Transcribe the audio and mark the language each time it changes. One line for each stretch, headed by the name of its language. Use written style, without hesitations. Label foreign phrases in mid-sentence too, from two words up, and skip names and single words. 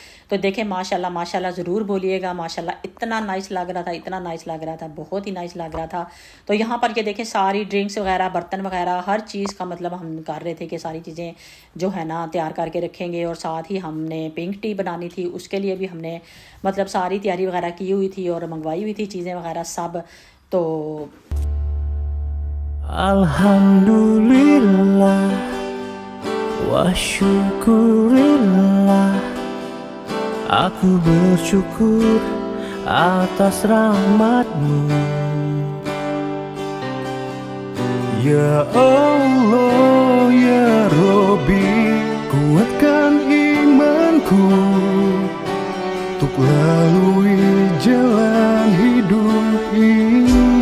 Hindi: तो देखें माशाल्लाह माशाल्लाह ज़रूर बोलिएगा, माशाल्लाह इतना नाइस लग रहा था, इतना नाइस लग रहा था, बहुत ही नाइस लग रहा था। तो यहाँ पर ये देखें सारी ड्रिंक्स वगैरह, बर्तन वगैरह, हर चीज़ का मतलब हम कर रहे थे कि सारी चीज़ें जो है ना तैयार करके रखेंगे। और साथ ही हमने पिंक टी बनानी थी, उसके लिए भी हमने मतलब सारी तैयारी वगैरह की हुई थी और मंगवाई हुई थी चीज़ें वगैरह सब। तो
Arabic: الحمد لله وشكر الله,
Indonesian: aku bersyukur atas rahmatmu.
Arabic: يا الله يا ربي,
Indonesian: kuatkan imanku untuk lalui jalan hidup ini.